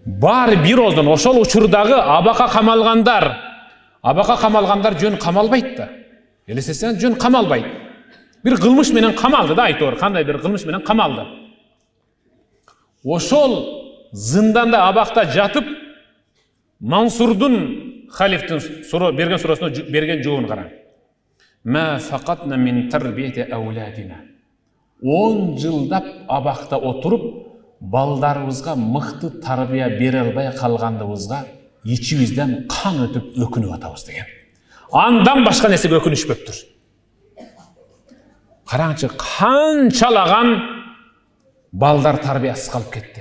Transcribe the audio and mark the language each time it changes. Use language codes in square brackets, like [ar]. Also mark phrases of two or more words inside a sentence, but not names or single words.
[ky] Бары бироздан ошол учурдагы абакка камалгандар жөн камалбайт да. Элестесеңиз, жөн камалбайт. Бир кылмыш менен камалды да, айтор, кандай бир кылмыш менен камалды. Ошол зынданда абакта жатып, Мансурдун халифтин берген сурасына берген жообун караң. [ar] ما فاتنا من تربية أولادنا. [ky] 10 жылдап абакта отуруп, балдарыбызга мыкты тарбия бере албай калгандыбызга ичибизден кан өтүп өкүнүп атабыз деген. Андан башка нерсеге өкүнүшпөптүр. Караңчы, канчалаган балдар тарбиясыз калып кетти.